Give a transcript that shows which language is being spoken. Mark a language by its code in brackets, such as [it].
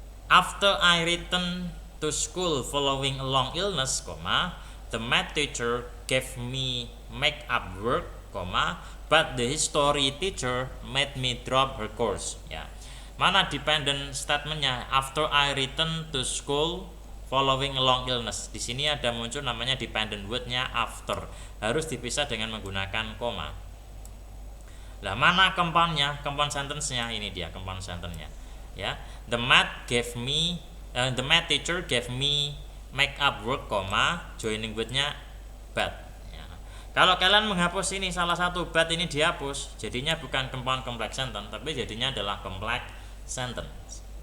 [en] After I returned to school following a long illness, the math teacher gave me make-up work, but the history teacher made me drop her course. Ya. [id] Mana dependent statementnya? [en] After I return to school following a long illness. [id] Di sini ada muncul namanya dependent wordnya after. Harus dipisah dengan menggunakan koma. Lah mana compoundnya? Compound sentence-nya ini dia compound sentence-nya. [en] Ya, the math teacher gave me make up work, joining wordnya but. Ya. [id] Kalau kalian menghapus ini salah satu but ini dihapus, jadinya bukan compound complex sentence, tapi jadinya adalah complex sentence.